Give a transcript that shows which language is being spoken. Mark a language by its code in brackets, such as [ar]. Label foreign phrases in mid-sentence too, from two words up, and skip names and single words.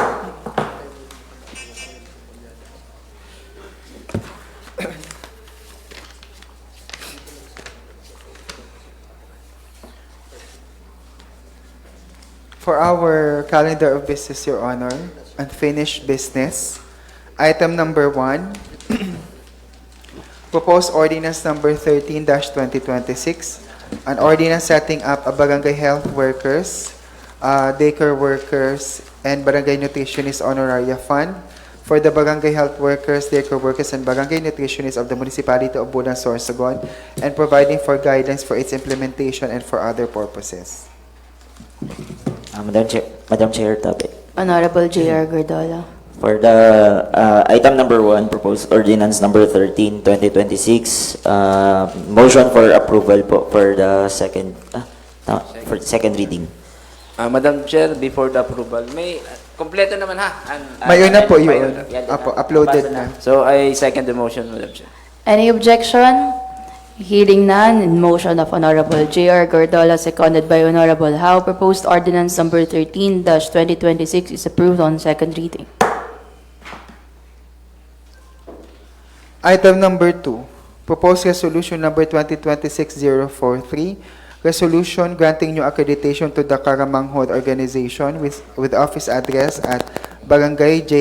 [en] For our calendar of business, Your Honor, unfinished business, item number 1, proposed ordinance number 13-2026, an ordinance setting up a barangay health workers, daycare workers, and barangay nutritionist honoraria fund for the barangay health workers, daycare workers, and barangay nutritionists of the municipality of Bulan, Sorsogon, and providing for guidance for its implementation and for other purposes. Madam Chair, topic. Honorable J.R. Gordola. For the item number 1, proposed ordinance number 13, 2026, motion for approval po for the second reading. Madam Chair, before the approval, [tl] may kompleto naman ha. [bik] Mayon na po yun. [tl] Yan, Apo, uploaded nabasa na. [en] So I second the motion, Madam Chair. Any objection? Hearing none, in motion of Honorable J.R. Gordola, seconded by Honorable Howe, proposed ordinance number 13-2026 is approved on second reading. Item number 2, proposed resolution number 2026-043, resolution granting new accreditation to the Karamanghod Organization with office address at Barangay J.